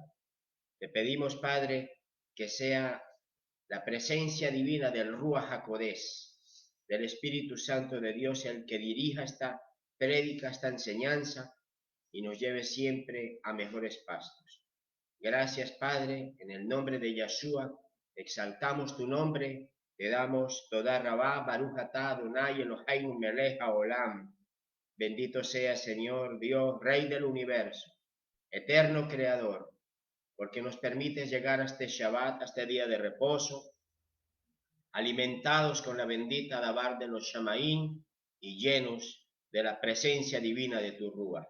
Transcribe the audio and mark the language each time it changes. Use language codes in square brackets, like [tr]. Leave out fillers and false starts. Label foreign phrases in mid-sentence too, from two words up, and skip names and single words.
[es] Te pedimos, Padre, que sea la presencia divina del [he] רוח הקודש, [es] del Espíritu Santo de Dios, el que dirija esta prédica, esta enseñanza, y nos lleve siempre a mejores pastos. Gracias, Padre, en el nombre de Yahshua, exaltamos tu nombre, te damos toda rabá, [he] ברוך אתה אדוני אלוהינו מלך העולם. [es] Bendito sea, Señor Dios, Rey del universo, eterno Creador, porque nos permites llegar a este Shabbat, a este día de reposo, alimentados con la bendita Dabar de los Shamaín y llenos de la presencia divina de tu Rúa.